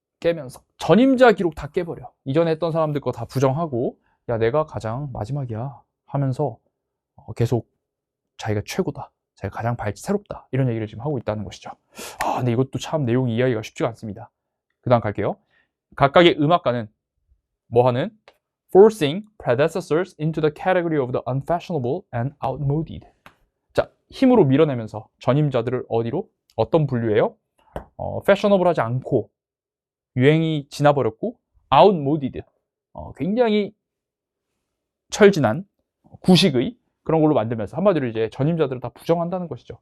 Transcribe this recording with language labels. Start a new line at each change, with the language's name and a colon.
Korean: 깨면서 전임자 기록 다 깨버려. 이전에 했던 사람들 거 다 부정하고, 야, 내가 가장 마지막이야 하면서 계속 자기가 최고다, 자기가 가장 새롭다, 이런 얘기를 지금 하고 있다는 것이죠. 근데 이것도 참 내용이 이해하기가 쉽지가 않습니다. 그 다음 갈게요. 각각의 음악가는 뭐 하는?
English: Forcing predecessors into the category of the unfashionable and outmoded.
Korean: 자, 힘으로 밀어내면서 전임자들을 어디로? 어떤 분류예요? fashionable하지 않고 유행이 지나버렸고 outmoded, 굉장히 철진한 구식의 그런 걸로 만들면서 한마디로 이제 전임자들을 다 부정한다는 것이죠.